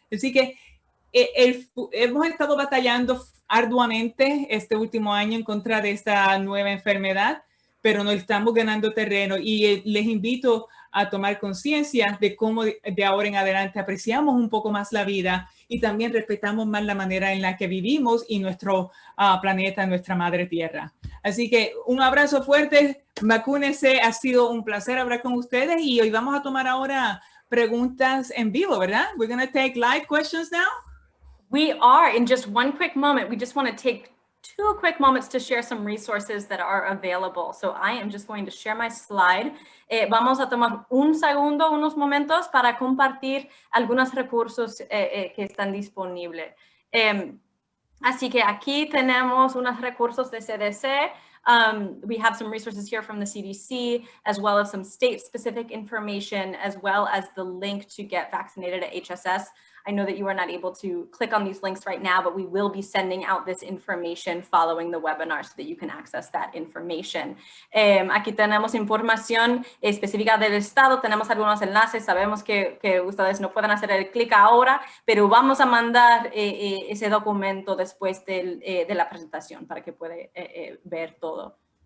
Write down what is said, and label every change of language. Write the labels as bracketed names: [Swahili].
[Spanish] Así que hemos estado batallando arduamente este último año en contra de esta nueva enfermedad, pero nos estamos ganando terreno y les invito a tomar conciencia de cómo de ahora en adelante apreciamos un poco más la vida y también respetamos más la manera en la que vivimos y nuestro planeta, nuestra madre tierra. Así que un abrazo fuerte, vacúnense, ha sido un placer hablar con ustedes y hoy vamos a tomar ahora preguntas en vivo, ¿verdad? [English] We're going to take live questions now. We are. In just one quick moment, we just want to take 2 quick moments to share some resources that are available. So I am just going to share my slide. [Spanish] Vamos a tomar un segundo, unos momentos para compartir algunos recursos que están disponibles. Así que aquí tenemos unos recursos de CDC. [English] We have some resources here from the CDC, as well as some state-specific information, as well as the link to get vaccinated at HSS. I know that you are not able to click on these links right now, but we will be sending out this information following the webinar so that you can access that information. [Spanish] Aquí tenemos información específica del estado, tenemos algunos enlaces, sabemos que ustedes no pueden hacer el clic ahora, pero vamos a mandar ese documento después de la presentación para que puedan ver todo.